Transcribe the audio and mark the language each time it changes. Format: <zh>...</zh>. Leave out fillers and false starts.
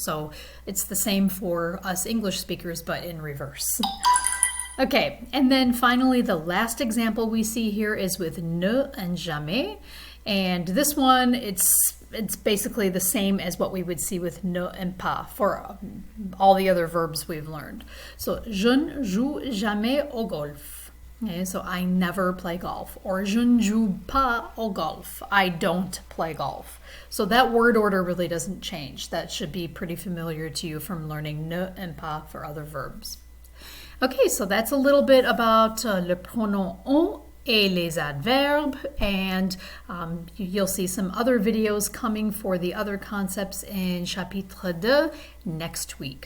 <en>So it's the same for us English speakers, but in reverse. Okay, and then finally the last example we see here is with ne and jamais. And this one, it's basically the same as what we would see with ne and pas for all the other verbs we've learned.</en> <fr>So, je ne joue jamais au golf.</fr> <en>Okay, so I never play golf. Or</en> <fr>je ne joue pas au golf.</fr> <en>I don't play golf. So that word order really doesn't change. That should be pretty familiar to you from learning ne and pas for other verbs. Okay, so that's a little bit about</en> <fr>le pronom on et les adverbes,</fr> <en>and you'll see some other videos coming for the other concepts in chapitre 2 next week.</en>